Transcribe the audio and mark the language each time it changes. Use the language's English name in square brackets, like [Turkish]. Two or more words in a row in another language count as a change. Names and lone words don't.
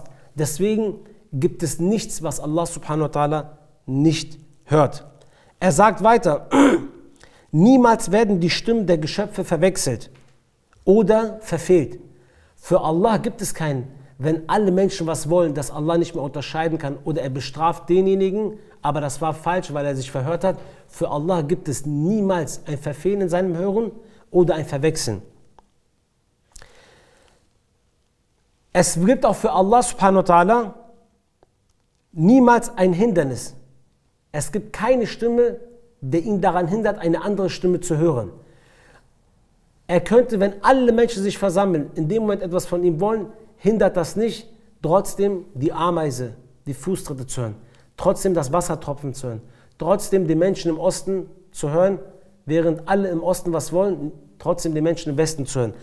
[German] Deswegen gibt es nichts, was [Arabic] الله سبحانه وتعالى [German] nicht hört. Er sagt weiter, niemals werden die Stimmen der Geschöpfe verwechselt oder verfehlt. Für Allah gibt es keinen, wenn alle Menschen was wollen, dass Allah nicht mehr unterscheiden kann oder er bestraft denjenigen, aber das war falsch, weil er sich verhört hat. Für Allah gibt es niemals ein Verfehlen in seinem Hören oder ein Verwechseln. Es gibt auch für [Arabic] الله سبحانه وتعالى [German] niemals ein Hindernis. Es gibt keine Stimme, der ihn daran hindert, eine andere Stimme zu hören. Er könnte, wenn alle Menschen sich versammeln, in dem Moment etwas von ihm wollen, hindert das nicht, trotzdem die Ameise, die Fußtritte zu hören, trotzdem das Wassertropfen zu hören, trotzdem die Menschen im Osten zu hören, während alle im Osten was wollen, trotzdem die Menschen im Westen zu hören.